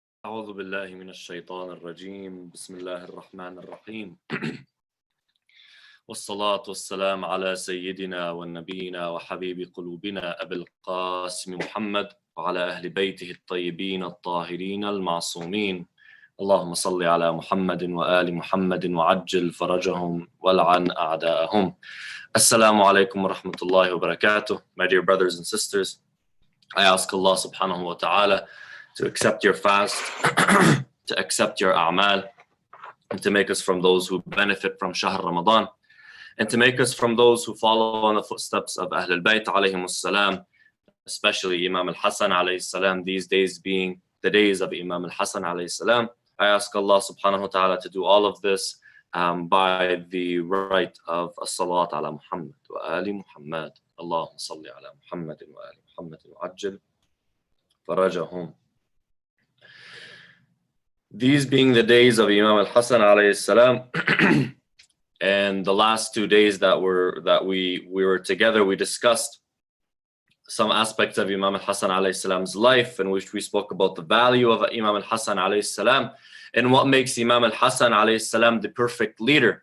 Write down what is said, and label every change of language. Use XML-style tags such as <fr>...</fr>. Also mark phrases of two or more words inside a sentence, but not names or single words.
<ar>أعوذ بالله من الشيطان الرجيم بسم الله الرحمن الرحيم والصلاة والسلام على سيدنا ونبينا وحبيب قلوبنا أبي القاسم محمد وعلى أهل بيته الطيبين الطاهرين المعصومين اللهم صل على محمد وآل محمد وعجل فرجهم والعن أعداءهم. السلام عليكم ورحمة الله وبركاته.</ar> <en>My dear brothers and sisters, I ask Allah</en> <ar>سبحانه وتعالى</ar> <en>to accept your fast, to accept your a'mal, and to make us from those who benefit from</en> <ar>شهر رمضان,</ar> <en>and to make us from those who follow on the footsteps of</en> <ar>أهل البيت عليهم السلام,</ar> <en>especially Imam al-Hasan</en> <ar>عليه السلام,</ar> <en>these days being the days of Imam al-Hasan</en> <ar>عليه السلام.</ar> <en>I ask Allah</en> <ar>سبحانه وتعالى</ar> <en>to do all of this by the right of</en> <ar>الصلاة على محمد وآل محمد. اللهم صل على محمد وآل محمد وعجل فرجهم.</ar> <en>These being the days of Imam al-Hasan</en> <ar>عليه السلام,</ar> <en>and the last 2 days that we were together, we discussed some aspects of Imam al-Hasan alayhi salam's life, in which we spoke about the value of Imam al-Hasan</en> <ar>عليه السلام</ar> <en>and what makes Imam al-Hasan</en> <ar>عليه السلام</ar> <en>the perfect leader.</en>